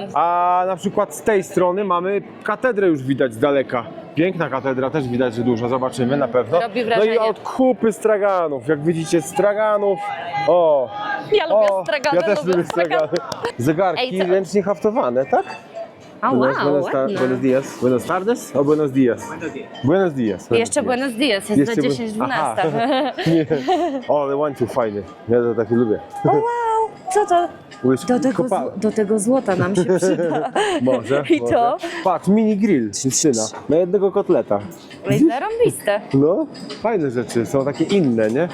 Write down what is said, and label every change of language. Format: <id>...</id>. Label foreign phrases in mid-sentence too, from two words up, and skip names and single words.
<pl>A na przykład z tej strony mamy katedrę, już widać z daleka. Piękna katedra, też widać, że duża, zobaczymy na pewno. Robi No wrażenie. i od kupy straganów, jak widzicie straganów. O! Ja lubię stragany, ja też lubię stragany. Zegarki Ej, co- ręcznie haftowane, tak? A wow,</pl> <es>Buenos</es> <pl>ładne.</pl> <es>dias. Buenos tardes o buenos dias? Buenos dias.</es> <pl>Jeszcze</pl> <es>Buenos Dias,</es> <pl>jest za 10-12. Aha. Nie. O, ale łańcuch fajny. Ja to taki lubię. O wow, co to? Kopałem. Do tego złota nam się przyda. Może. I może. to? Patrz, mini grill, syna, na jednego kotleta. Jest zarąbiste. No, fajne rzeczy, są takie inne, nie?</pl>